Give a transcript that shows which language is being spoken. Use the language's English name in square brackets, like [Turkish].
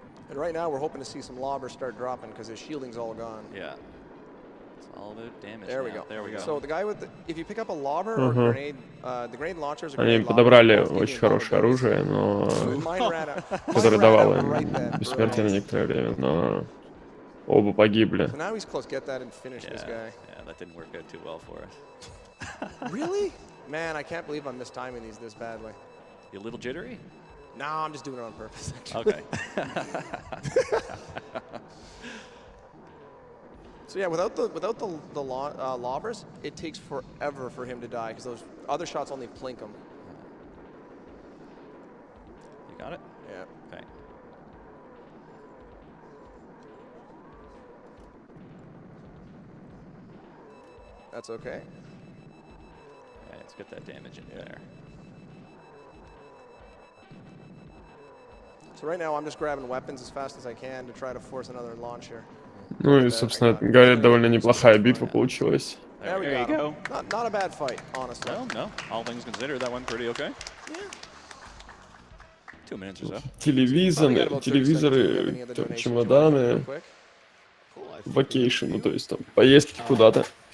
[English] And right now we're hoping to see some lobbers start dropping because his shielding's all gone. Yeah. It's all about damage. There we now. go. There we go. So the guy with if you pick up a lobber or grenade, the grenade launchers are [Russian] Они подобрали очень хорошее оружие, но которое давало им бессмертие на некоторое время, но оба погибли. [English] So now he's close. Get that and finish this guy. Yeah, that didn't work out too well for us. Really? Man, I can't believe I'm mistiming these this badly. You a little jittery? No, I'm just doing it on purpose. Actually. Okay. So yeah, without the lobbers, it takes forever for him to die because those other shots only plink him. You got it? Yeah. Okay. That's okay. Okay, let's get that damage in there. So right now I'm just grabbing weapons as fast as I can to try to force another launch here. [Russian] Ну и, собственно, говорят, довольно неплохая битва получилась. [English] There we go. Not a bad fight, honestly. No. All things considered, that went pretty okay. Yeah. 2 minutes or so. [Russian] Телевизоры, чемоданы, vacation, ну то есть там поездки куда-то.